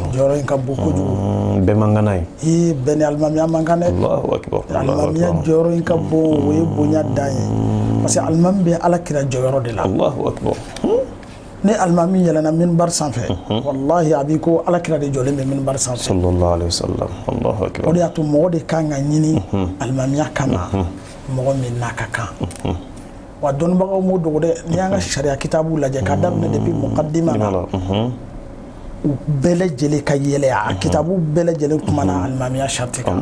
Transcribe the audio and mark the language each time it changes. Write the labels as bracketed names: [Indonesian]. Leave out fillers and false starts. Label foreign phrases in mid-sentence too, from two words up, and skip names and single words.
[Bambara] jɔyɔrɔ in ka bon kojugu bɛɛ man kan n'a ye bɛɛ ni alimamiya man kan dɛ [Arabic] Allahu akbar [Bambara] alimamiya jɔyɔrɔ in ka bon o ye bonya dan ye [French] parce que [Bambara] alimami bɛ Alakira jɔyɔrɔ de la [Arabic] Allahu akbar [Bambara] ni alimami yɛlɛnna minbar sanfɛ wallahi a b'i ko Alakira de jɔlen bɛ minbar sanfɛ [Arabic] sallallahu alaihi wasallam Allahu akbar [Bambara] o de y'a to mɔgɔ de kan ka ɲini alimamiya kama mɔgɔ min n'a ka kan wa dɔnnibagaw m'o dogo dɛ n'i y'an ka sariya kitabu lajɛ k'a daminɛ depuis muqaddima na u bɛɛ lajɛlen ka yɛlɛ a kitabu bɛɛ lajɛlen kumana alimamiya sharti kan